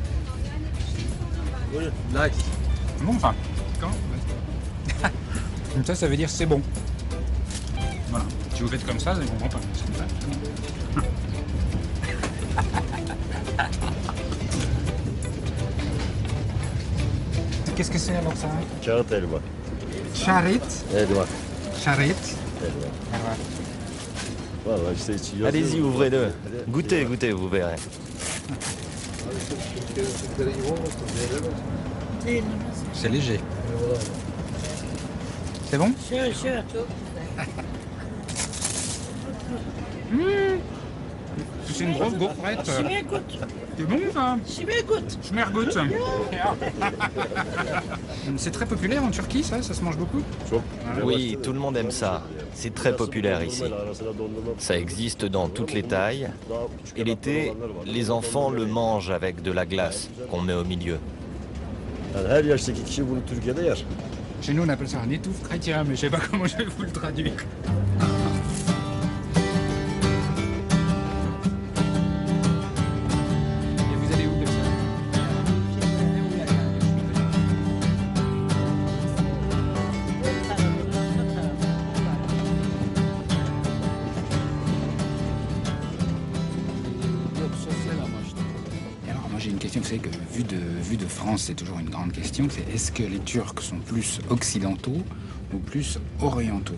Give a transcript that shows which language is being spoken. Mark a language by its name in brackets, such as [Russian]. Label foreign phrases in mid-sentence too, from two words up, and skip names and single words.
[French] Bon, ça. Ça veut dire c'est bon. Voilà. Si vous faites comme ça, vous ne comprenez pas. C'est comme ça. Qu'est-ce que c'est alors ça? [Turkish] Kağıt elma. Charit. Elma. Charit. Elma. Vallahi işte içi yazıyor. [French] Allez-y, ouvrez-le. Goûtez, goûtez, vous verrez. C'est léger. C'est bon? C'est une grosse gaufrette. C'est bon ça? Schmergut. C'est très populaire en Turquie, ça se mange beaucoup? Oui, tout le monde aime ça. C'est très populaire ici. Ça existe dans toutes les tailles. Et l'été, les enfants le mangent avec de la glace qu'on met au milieu. [Turkish] Yani her yaştaki kişi bunu Türkiye'de yer. [French] Chez nous on appelle ça un étouffe chrétien, mais je sais pas comment je vais vous le traduire. Et vous allez où comme ça? Et alors moi j'ai une question, vous savez que vue de France c'est toujours une grande question, c'est est-ce que les Turcs sont plus occidentaux ou plus orientaux?